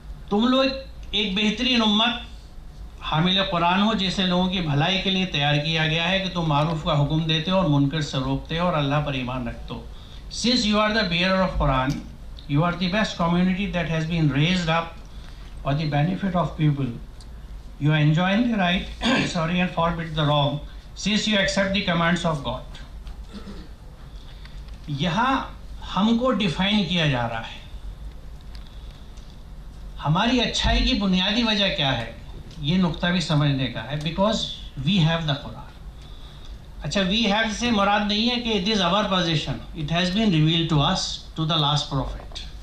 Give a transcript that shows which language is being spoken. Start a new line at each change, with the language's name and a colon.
Urdu: تم لوگ ایک بہترین امت حامل قرآن ہو، جیسے لوگوں کی بھلائی کے لیے تیار کیا گیا ہے کہ تم معروف کا حکم دیتے ہو اور منکر سے روکتے ہو اور اللہ پر ایمان رکھتے ہو.
English: Since you are the bearer of Quran, you are the best community that has been raised up for the benefit of people. You enjoy the right, and forbid the wrong, since you accept the commands of God.
Urdu: یہاں ہم کو define کیا جا رہا ہے ہماری اچھائی کی بنیادی وجہ کیا ہے. یہ نقطہ بھی سمجھنے کا ہے.
English: Because we have the قرآن. اچھا، we have
Urdu: سے مراد نہیں ہے کہ
English: It is our position, it has been revealed to us to the last prophet.